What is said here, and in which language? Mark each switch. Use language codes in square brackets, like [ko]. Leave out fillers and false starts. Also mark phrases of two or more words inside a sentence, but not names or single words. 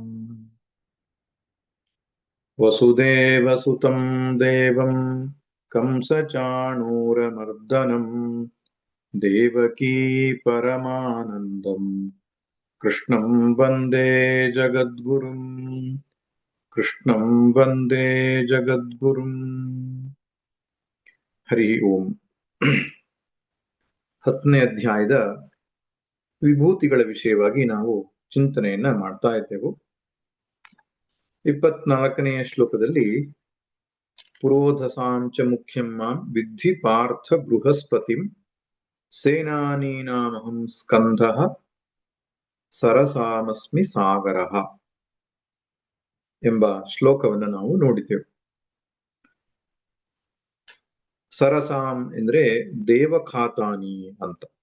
[sa] वसुदेवसुतं देवं कंसचाणूरमर्दनं देवकी परमानन्दं कृष्णं वन्दे जगद्गुरुं। कृष्णं वन्दे जगद्गुरुं। ಹರಿ ಓಂ. [kn] 10ನೇ ಅಧ್ಯಾಯದ ವಿಭೂತಿಗಳ ವಿಷಯವಾಗಿ ನಾವು ಚಿಂತನೆಯನ್ನ ಮಾಡ್ತಾ ಇದ್ದೆವು. 24ನೆಯ ಶ್ಲೋಕದಲ್ಲಿ [sa] ಪುರೋಧಸಾಂಚ ಮುಖ್ಯಂ ಮಾಂ ವಿದ್ಧಿ ಪಾರ್ಥ ಬೃಹಸ್ಪತಿಂ ಸೇನಾನೀನಾಮಹಂ ಸ್ಕಂಧಃ ಸರಸಾಮಸ್ಮಿ ಸಾಗರಃ [kn] ಎಂಬ ಶ್ಲೋಕವನ್ನು ನಾವು ನೋಡಿದೆವು. ಸರಸಾಂ ಎಂದ್ರೆ ದೇವಖಾತಾನಿ ಅಂತ.